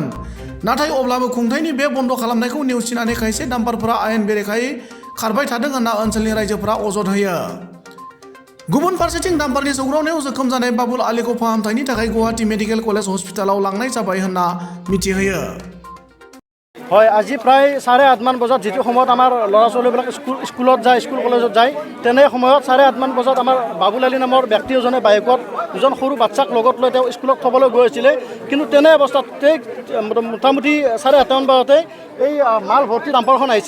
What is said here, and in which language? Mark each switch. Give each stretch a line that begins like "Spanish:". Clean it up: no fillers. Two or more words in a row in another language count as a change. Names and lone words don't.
Bodo: नाथाय अब्लाबो खुंथायनि बे बन्द' खालामनायखौ नेवसिनानै खायसे डाम्पारफोरा आयेन बेरेखायै खारबाय थादों होनना ओनसोलनि रायजोफोरा अजद होयो। गुबुन फारसेथिं डाम्पारनि सौग्रावनायाव जोखोम जानाय बाबुल आलीखौ फाहामथायनि थाखाय गुवाहाटी मेडिकेल कलेज हस्पिटालाव लांनाय जाबाय होनना मिथिहोयो।
Assamese: হয়, আজি প্ৰায় 8:30 মান বজাত যিটো সময়ত আমাৰ ল'ৰা ছোৱালীবিলাক স্কুলত যায়, স্কুল কলেজত যায়, তেনে সময়ত 8:30 মান বজাত আমাৰ বাবুল আলী নামৰ ব্যক্তি এজনে বাইকত দুজন সৰু বাচ্চাক লগত লৈ তেওঁ স্কুলত থ'বলৈ গৈ আছিলে। কিন্তু তেনে অৱস্থাত মোটামুটি 8:30 মান বজাতে এই মাল ভৰ্তি ডাম্পাৰখন আহিছে।